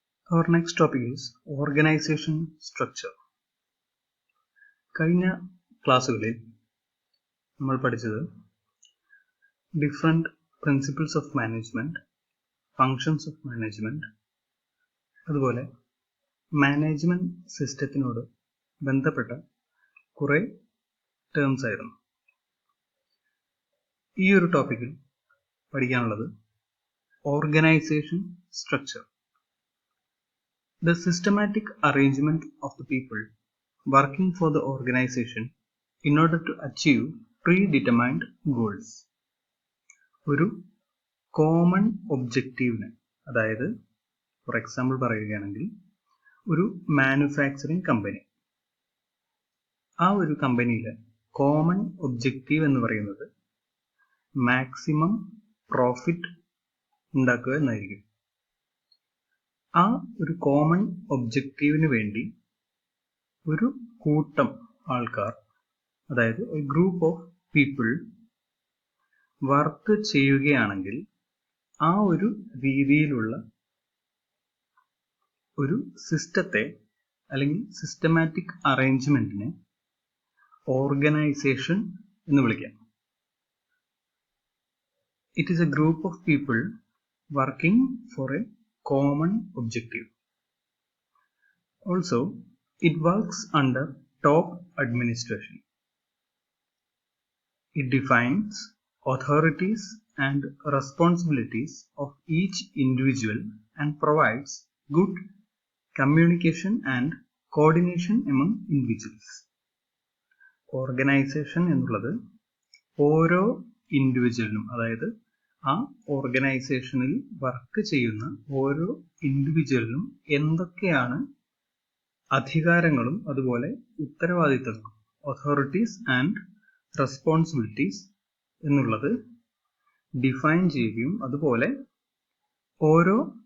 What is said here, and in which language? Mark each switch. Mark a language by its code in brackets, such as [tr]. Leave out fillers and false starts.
[en] Our next topic is organization structure. [ml] കഴിഞ്ഞ ക്ലാസ്സുകളിൽ നമ്മൾ പഠിച്ചത് [en] different principles of management, [ml] functions of management, അതുപോലെ മാനേജ്മെൻറ്റ് സിസ്റ്റത്തിനോട് ബന്ധപ്പെട്ട കുറേ ടേംസ് ആയിരുന്നു. ഈ ഒരു ടോപ്പിക്കിൽ പഠിക്കാനുള്ളത് organisation structure. [en] The systematic arrangement of the people working for the organization in order to achieve predetermined goals. [ml] ഒരു കോമൺ ഒബ്ജക്റ്റീവിന്, അതായത് [en] for example [ml] പറയുകയാണെങ്കിൽ ഒരു മാനുഫാക്ചറിങ് കമ്പനി, ആ ഒരു കമ്പനിയിലെ കോമൺ ഒബ്ജക്റ്റീവ് എന്ന് പറയുന്നത് [en] maximum profit [ml] ഉണ്ടാക്കുക എന്നായിരിക്കും. ആ ഒരു കോമൺ ഒബ്ജക്റ്റീവിന് വേണ്ടി ഒരു കൂട്ടം ആൾക്കാർ, അതായത് ഒരു [en] group of people [ml] വർക്ക് ചെയ്യുകയാണെങ്കിൽ ആ ഒരു രീതിയിലുള്ള ഒരു സിസ്റ്റത്തെ അല്ലെങ്കിൽ സിസ്റ്റമാറ്റിക് അറേഞ്ച്മെന്റിനെ ഓർഗനൈസേഷൻ എന്ന് വിളിക്കാം. [en] It is a group of people working for a common objective. Also, it works under top administration. It defines authorities and responsibilities of each individual and provides good communication and coordination among individuals. [ml] Organization എന്നുള്ളത് ഓരോ ഇൻഡിവിജ്വലിനും, അതായത് ആ ഓർഗനൈസേഷനിൽ work ചെയ്യുന്ന ഓരോ ഇൻഡിവിജ്വലിനും എന്തൊക്കെയാണ് അധികാരങ്ങളും അതുപോലെ ഉത്തരവാദിത്തങ്ങളും, [en] authorities and responsibilities [ml] എന്നുള്ളത് ഡിഫൈൻ ചെയ്യുകയും അതുപോലെ ഓരോ